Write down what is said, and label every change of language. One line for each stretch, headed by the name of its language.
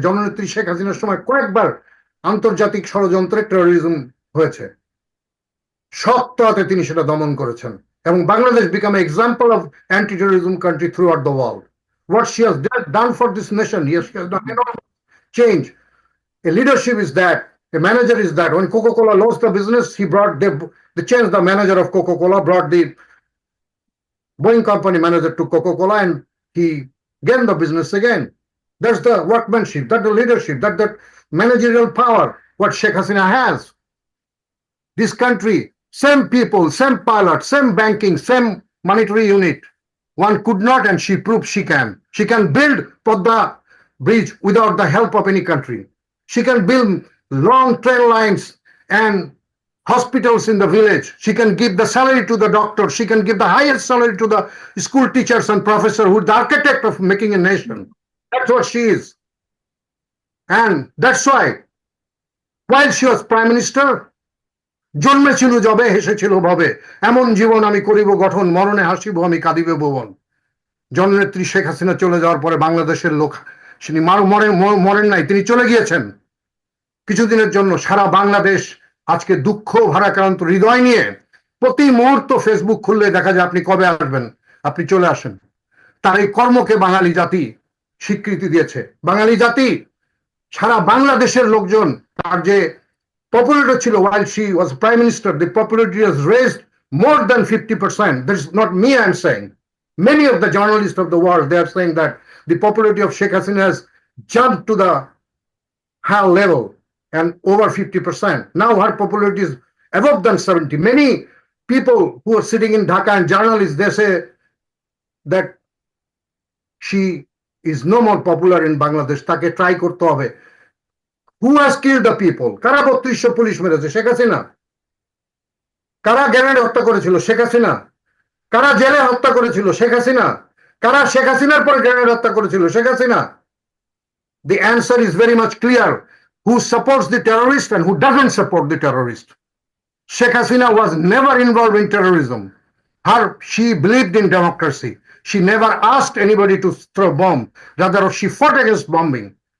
Bangla: জননেত্রী শেখ হাসিনার সময় কয়েকবার আন্তর্জাতিক ষড়যন্ত্রে টেরোরিজম হয়েছে, শক্ত হাতে তিনি সেটা দমন করেছেন এবং Bangladesh
English: Become example of anti terrorism country throughout the world. What she has done for this nation, yes, she has done enormous change. A leadership is that, a manager is that. When Coca-Cola lost the business, they changed the manager of Coca-Cola, brought the Boeing company manager to Coca-Cola, and he gained the business again. That's the workmanship, that's the leadership, that's the managerial power what Sheikh Hasina has. This country, same people, same pilot, same banking, same monetary unit. One could not, and she proved she can. She can build Podda Bridge without the help of any country. She can build long train lines and hospitals in the village. She can give the salary to the doctor. She can give the highest salary to the school teachers and professors who are the architect of making a nation. That's what she is. And that's why, while she was prime minister,
Bangla: জন্মেছিল যবে হেসেছিল ভবে, এমন জীবন আমি করিব গঠন, মরণে হাসিব আমি কাঁদিবে ভুবন। জননেত্রী শেখ হাসিনা চলে যাওয়ার পরে বাংলাদেশের লোক তিনি মরেন নাই, তিনি চলে গিয়েছেন কিছুদিনের জন্য। সারা বাংলাদেশ আজকে দুঃখ ভারাক্রান্ত হৃদয় নিয়ে প্রতি মুহূর্ত ফেসবুক খুললে দেখা যায় আপনি কবে আসবেন, আপনি চলে আসেন। তার এই কর্মকে বাঙালি জাতি স্বীকৃতি দিয়েছে। বাঙালি জাতি সারা বাংলাদেশের লোকজন, তার যে popularity ছিল
English: while she was prime minister, the popularity has raised more than 50%. This is not me I'm saying. Many of the journalists of the world, they are saying that the popularity of Sheikh Hasina has jumped to the high level and over 50%. Now her popularity is above than 70. Many people who are sitting in Dhaka and journalists, they say that she is no more popular in Bangladesh.
Bangla: তাকে try করতে হবে।
English: Who has killed the people?
Bangla: কারা 3200 police মেরেছে? শেখ হাসিনা। কারা grenade হত্যা করেছিল? শেখ হাসিনা। কারা জেলে হত্যা করেছিল? শেখ হাসিনা। কারা শেখ হাসিনার পর গ্রেনেড হত্যা করেছিল? Sheikh Hasina.
English: The answer is very much clear. Who supports the terrorist and who doesn't support the terrorist? Sheikh Hasina was never involved in terrorism. She believed in democracy. She never asked anybody to throw a bomb. Rather, she fought against bombing.